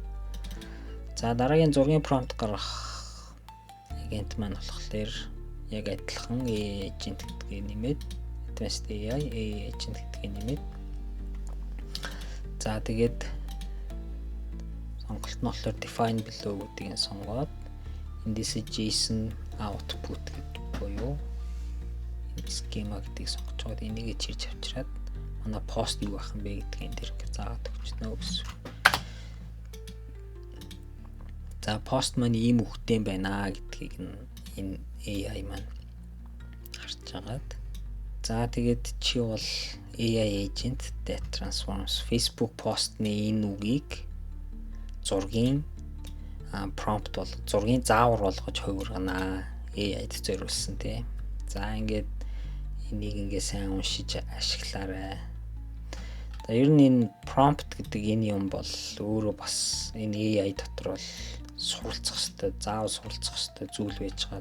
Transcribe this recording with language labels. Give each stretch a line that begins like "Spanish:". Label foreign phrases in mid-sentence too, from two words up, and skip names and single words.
Mongolian: За дараагийн зургийн промпт гаргах агент маань болохоор яг адилхан
English: AI agent
Mongolian: гэдгийг нэмээд
English: advanced AI agent
Mongolian: гэдгийг нэмээд за тэгээд сонголт нь болохоор
English: define below
Mongolian: гэдгийг сонгоод эндээс
English: JSON output
Mongolian: гэдэг буюу schema гэдгийг сонгож байгаа. Энийг чирж авчираад манай пост юу ах юм бэ гэдгийг энэ дэр заагаад өгчнө гэсэн. За пост маань ийм үгтэй байна гэдгийг энэ AI маань харж агаад. За тэгээд чи бол
English: AI agent that transforms Facebook
Mongolian: постны энэ үгийг зургийн prompt бол зургийн заавар болгож хувиргана. AI-д зориулсан тий. За ингээд энийг ингээ сайн уншиж ашиглаарай. За ер нь энэ prompt гэдэг энэ юм бол өөрөө бас энэ AI дотор бол суралцах хэрэгтэй, заавал суралцах хэрэгтэй зүйл байж байгаа.